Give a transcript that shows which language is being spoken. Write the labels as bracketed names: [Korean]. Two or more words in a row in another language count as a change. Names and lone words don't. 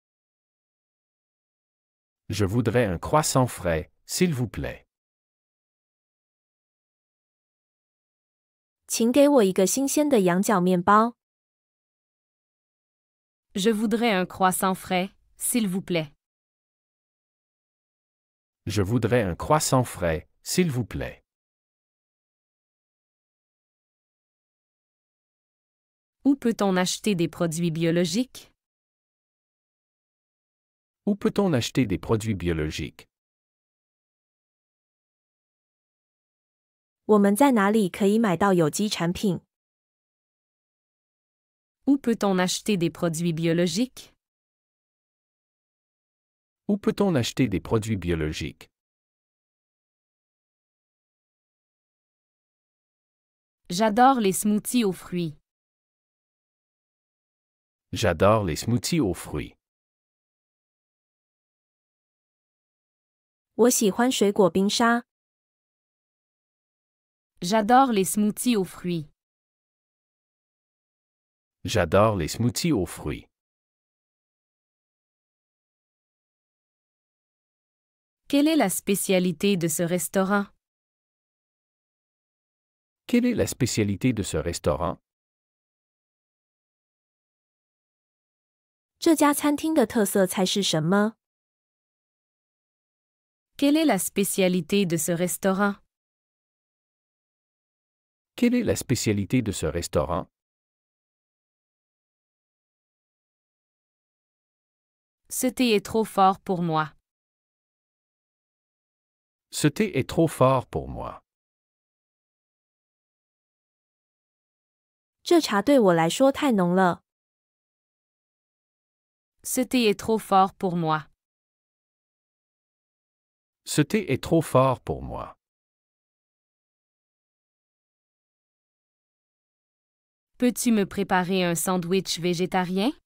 [French] Je voudrais un croissant frais, s'il vous plaît. [Chinese] 请给我一个新鲜的羊角面包。 [French] Je voudrais un croissant frais, s'il vous plaît. Je voudrais un croissant frais, s'il vous plaît. Où peut-on acheter des produits biologiques? Où peut-on acheter des produits biologiques? [Chinese] 我们在哪里可以买到有机产品？ [French] Où peut-on acheter des produits biologiques? Où peut-on acheter des produits biologiques? J'adore les smoothies aux fruits. J'adore les smoothies aux fruits. [Chinese] 我喜欢水果冰沙。 [French] J'adore les smoothies aux fruits. J'adore les smoothies aux fruits. Quelle est la spécialité de ce restaurant? Quelle est la spécialité de ce restaurant? [Chinese] 这家餐厅的特色菜是什么？ [French] Quelle est la spécialité de ce restaurant? Quelle est la spécialité de ce restaurant? Ce thé est trop fort pour moi. Ce thé est trop fort pour moi. [Chinese] 这茶对我来说太浓了。 [French] Ce thé est trop fort pour moi. Ce thé est trop fort pour moi. Peux-tu me préparer un sandwich végétarien?